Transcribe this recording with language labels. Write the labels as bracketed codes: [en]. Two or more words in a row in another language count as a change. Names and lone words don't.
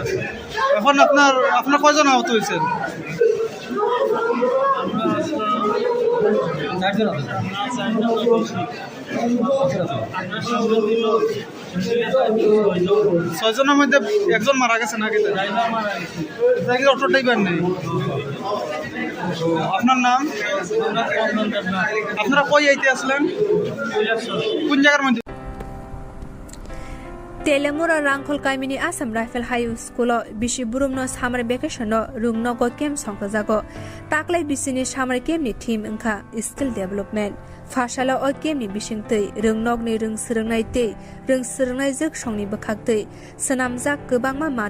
[bn] এখন আপনার কয়জন আহত হয়েছেন ছয়জনের মধ্যে একজন মারা গেছে নাকি অটো ড্রাইভার নেই আপনার নাম আপনারা কই আইতে আসলেন কোন জায়গার মধ্যে [trp] Telemura Rangkhol Kaimini Assam Rifle High School Bishi Burumno [en] Summer Vacation [trp] Rungnogo Kem Songkazago Taklai Bisini Summer Kemni Team Inka [en] Skill Development [trp] Fashala O Kemni Bishingtei Rungnogni Rung Srungnai Tei Rung Srungnai Zik Shongni Bakhaktei Sanamzak Gobangma Mani